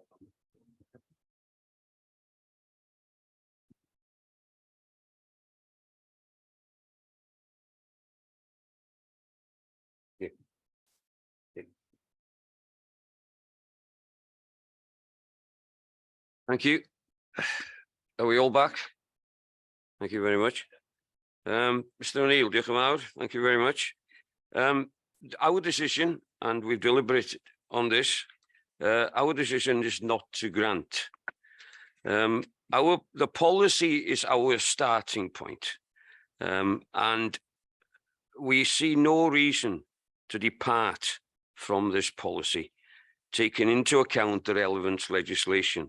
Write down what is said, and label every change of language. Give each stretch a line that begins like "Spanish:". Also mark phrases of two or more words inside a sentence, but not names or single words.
English: Yeah. Yeah. Thank you. Are we all back? Thank you very much.
Welsh: Mr O'Neill, diolch yn fawr.
English: Thank you very much. Our decision, and we've deliberated on this, our decision is not to grant. The policy is our starting point. And we see no reason to depart from this policy, taking into account the relevant legislation.